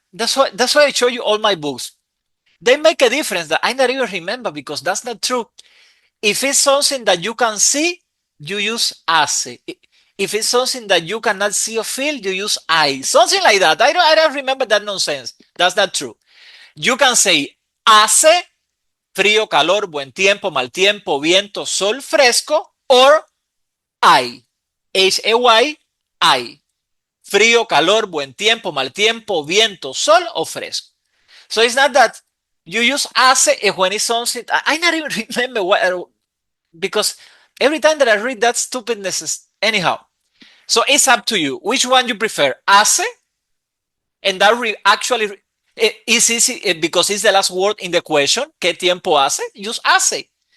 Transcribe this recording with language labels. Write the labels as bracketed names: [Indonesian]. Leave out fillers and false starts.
[English] That's why I show you all my books. They make a difference that I not even remember because that's not true. If it's something that you can see, you use hace. If it's something that you cannot see or feel, you use I. Something like that. I don't remember that nonsense. That's not true. You can say [Spanish] hace, frío, calor, buen tiempo, mal tiempo, viento, sol, fresco, [English] or hay. [Spanish] Hay, hay. Frío, calor, buen tiempo, mal tiempo, viento, sol, o fresco. [English] So it's not that you use hace when it's something. I not even remember what, because every time that I read that stupidness, anyhow. So it's up to you. Which one you prefer? Hace, and that actually is easy because it's the last word in the question. [Spanish] ¿Qué tiempo hace? [English] Use hace.